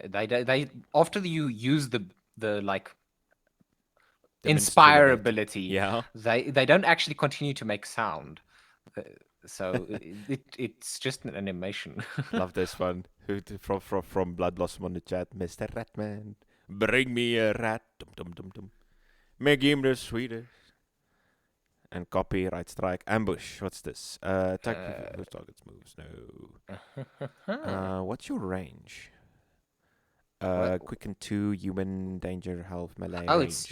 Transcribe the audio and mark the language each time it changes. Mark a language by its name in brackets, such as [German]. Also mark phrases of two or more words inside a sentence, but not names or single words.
[English] They after you use the like The minstrel inspire ability. ability, Yeah. they don't actually continue to make sound. Uh, So it's just an animation. Love this one. From Blood Blossom on the chat. Mr. Ratman, bring me a rat. Dum dum dum dum. Make him the sweetest. And copyright strike. Ambush. What's this? Attack Uh, whose targets moves. No. What's your range? what? Quicken 2, human, danger, health, melee, Oh, it's